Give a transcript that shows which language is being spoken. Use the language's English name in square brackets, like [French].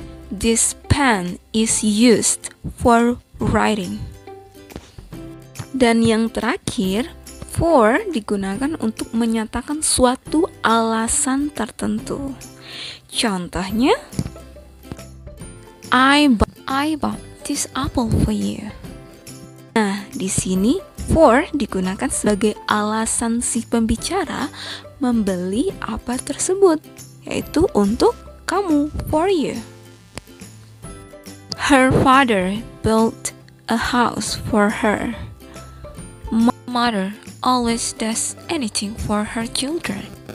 [English] This pen is used for writing. [Indonesian] Dan yang terakhir, for digunakan untuk menyatakan suatu alasan tertentu. [English] Contohnya, I bought this apple for you. [Indonesian] Nah, di sini for digunakan sebagai alasan si pembicara membeli apa tersebut, yaitu untuk kamu, [English] for you. Her father built a house for her. Mother always does anything for her children.